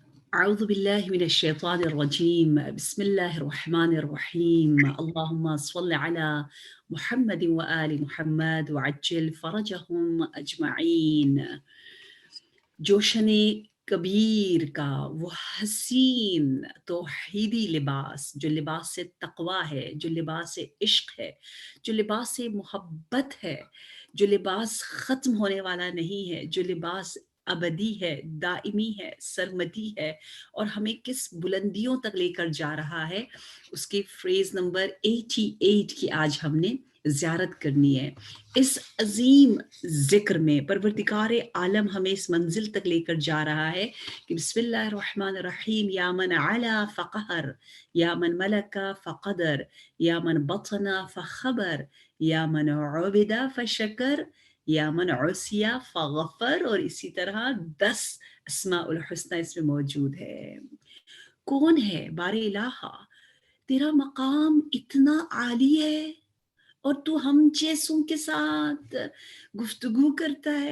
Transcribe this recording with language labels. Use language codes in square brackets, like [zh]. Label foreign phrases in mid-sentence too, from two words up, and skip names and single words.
[ar] أعوذ بالله من الشيطان الرجيم. بسم الله الرحمن الرحيم. اللهم صل على محمد وآل محمد وعجل فرجهم أجمعين. [ur] جوشن کبیر کا وہ حسین توحیدی لباس، جو لباس تقوی ہے، جو لباس عشق ہے، جو لباس محبت ہے، جو لباس ختم ہونے والا نہیں ہے، جو لباس ابدی ہے، دائمی ہے، سرمدی ہے اور ہمیں کس بلندیوں تک لے کر جا رہا ہے، اس کی فریز نمبر 88 کی آج ہم نے زیارت کرنی ہے۔ اس عظیم ذکر میں پروردگار عالم ہمیں اس منزل تک لے کر جا رہا ہے کہ [ar] بسم اللہ الرحمن الرحیم، یا من علا فقہر، یا من ملک فقدر، یا من بطن فخبر، یا من عبد فشکر، یا من عصی فغفر، [ur] اور اسی طرح 10 اسماء الحسنہ اس میں موجود ہے۔ کون ہے بار الہ؟ تیرا مقام اتنا عالی ہے اور تو ہم جیسوں کے ساتھ گفتگو کرتا ہے۔